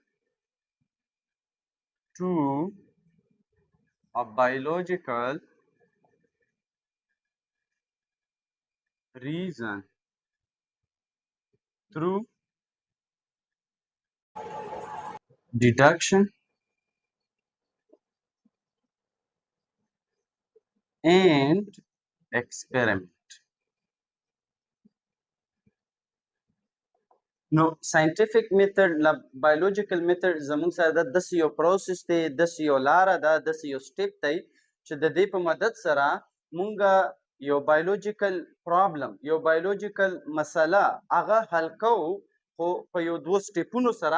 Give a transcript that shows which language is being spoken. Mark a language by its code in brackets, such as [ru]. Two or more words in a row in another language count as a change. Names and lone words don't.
[en] to a biological reason through deduction and experiment. [ps] نو [en] scientific method [ps] لا [en] biological method [ps] زموږ سره د داسې یو پروسس دی، داسې یو لاره ده، داسې یو سټیپ دی چې د دې په مدد سره مونږ یو [en] biological problem, [ps] یو بایولوژیکل مسله هغه حل کوو، خو په یو دوه سټیپونو سره.